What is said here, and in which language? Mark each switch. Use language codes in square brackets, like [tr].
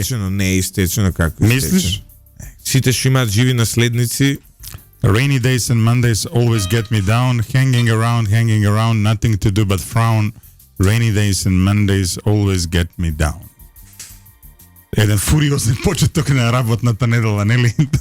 [mk] Не е истечено како истечено. Мислиш? Сите што имаат живи наследници. [en] Rainy days and Mondays always get me down, hanging around, nothing to do but frown. Rainy days and Mondays always get me down. [mk] Еден фуриозен почеток на работната недела, нели?